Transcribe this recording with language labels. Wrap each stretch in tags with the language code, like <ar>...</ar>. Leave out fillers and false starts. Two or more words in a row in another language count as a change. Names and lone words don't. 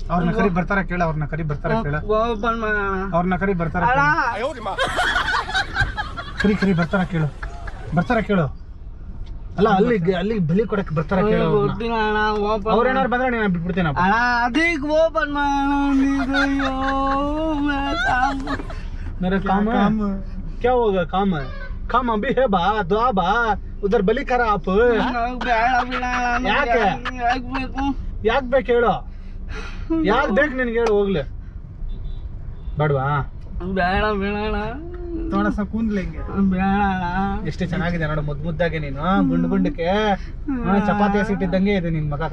<kn>ಅವ್ರನ್ನ ಕರಿ ಬರ್ತಾರ ಕೇಳ, ಅವ್ರನ್ನ ಕರಿ ಬರ್ತಾರ ಕೇಳ, ಓಪನ್ ಮಾಡೋಣ. ಅವ್ರನ್ನ ಕರಿ ಬರ್ತಾರ ಅಣ್ಣ ಕರಿ ಬರ್ತಾರ ಕೇಳು, ಬರ್ತಾರ ಕೇಳು. ಅಲ್ಲ ಅಲ್ಲಿ ಬಲಿ ಕೊಡಕ್ ಬರ್ತಾರ ಕೇಳು. ಗೊತ್ತಿಲ್ಲ ಅಣ್ಣ. ಓಪನ್ ಅವ್ರೇನಾರು ಬಂದ್ರೆ ನೀನು ಬಿಟ್ಬಿಡ್ತೀನಪ್ಪ. ಅಣ್ಣ ಅದಕ್ಕೆ ಓಪನ್ ಮಾಡೋಣ.</kn> <hi>मेरे काम क्या होगा? काम अभी है बा, दुआ बा, उधर बलि करा आप.</hi> <kn>ಯಾಕೆ ಯಾಕೆ ಬೇಕು ಹೇಳು? ಯಾಕೆ ಬೇಕು ನಿನ್ಗೆ ಹೇಳು? ಹೋಗ್ಲಿ ಬೇಡವಾ? ಬೇಡ ಬೇಡ</kn> <hi>थोड़ा सा कूद लेंगे</hi> <kn>ಬೇಡ. ಎಷ್ಟು ಚೆನ್ನಾಗಿದೆ ನೋಡು, ಮುದ್ದಾಗೆ ನೀನು ಗುಂಡಕ್ಕೆ ಚಪಾತಿ ಹಸಿಟ್ಟಿದ್ದಂಗೆ ಇದೆ ನಿನ್ ಮಗ.</kn>